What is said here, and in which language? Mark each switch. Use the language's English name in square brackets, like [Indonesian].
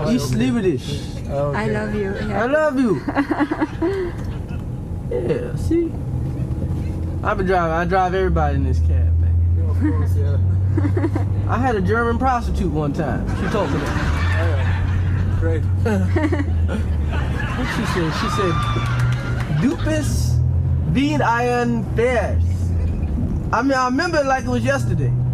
[English] East Livladish. Okay. I love you. I Yeah. love you. Yeah, see? I drive everybody in this cab, man. Yeah, of course, yeah. I had a German prostitute one time. She told me that. Oh, yeah. Great. What she said? She said, [German] "Du bist wie ein Vers." [English] I mean, I remember it like it was yesterday.